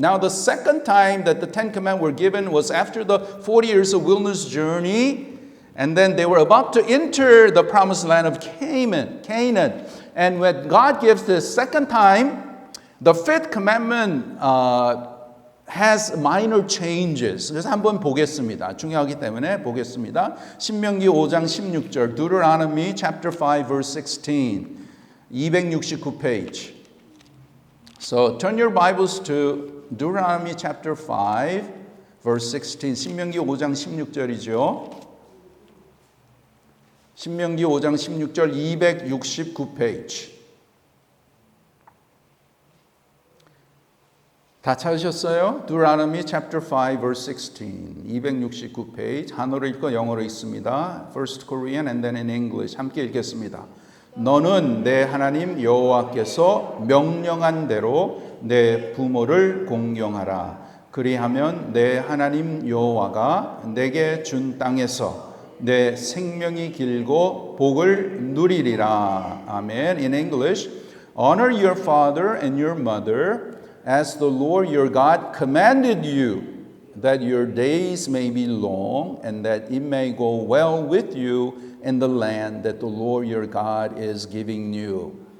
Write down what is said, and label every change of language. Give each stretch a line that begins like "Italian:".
English: Now the second time that the 10 commandments were given was after the 40 years of wilderness journey, and then they were about to enter the promised land of Canaan. And when God gives the second time, the fifth commandment has minor changes.
Korean: 그래서 한번 보겠습니다. 중요하기 때문에 보겠습니다. 신명기 5장 16절,
English: Deuteronomy chapter 5 verse 16, 269 page. So turn your Bibles to Deuteronomy chapter 5 verse 16.
Korean: 신명기 5장 16절이죠. 신명기 5장 16절 269 페이지. 다 찾으셨어요?
English: Deuteronomy chapter 5 verse 16.
Korean: 269 페이지. 한어로 읽고 영어로 읽습니다.
English: First Korean and then in English.
Korean: 함께 읽겠습니다. 너는 내 하나님 여호와께서 명령한 대로 내 부모를 공경하라. 그리하면 내 하나님 여호와가 내게 준 땅에서 내 생명이 길고 복을 누리리라. 아멘.
English: In English, honor your father and your mother as the Lord your God commanded you, that your days may be long and that it may go well with you in the land that the Lord your God is giving you.